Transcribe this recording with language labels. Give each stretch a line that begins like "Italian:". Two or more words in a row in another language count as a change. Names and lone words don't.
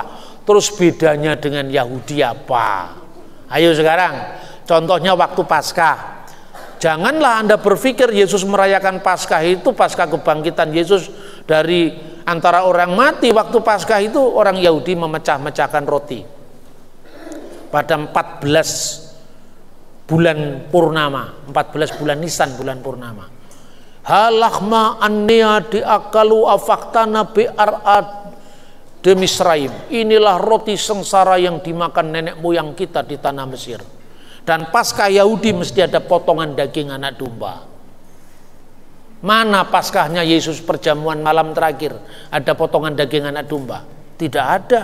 Indonesian: Terus bedanya dengan Yahudi apa? Ayo sekarang, contohnya waktu Paskah. Janganlah Anda berpikir Yesus merayakan Paskah itu Paskah kebangkitan Yesus dari antara orang mati. Waktu Paskah itu orang Yahudi memecah-mecahkan roti pada 14 bulan purnama, 14 bulan Nisan, bulan purnama.
Aramaic: הא לחמא עניא די אכלו אבהתנא בארעא דמצרים.
Indonesian: Inilah roti sengsara yang dimakan nenek moyang kita di tanah Mesir. Dan Paskah Yahudi mesti ada potongan daging anak domba. Mana Paskahnya Yesus perjamuan malam terakhir ada potongan daging anak domba? Tidak ada.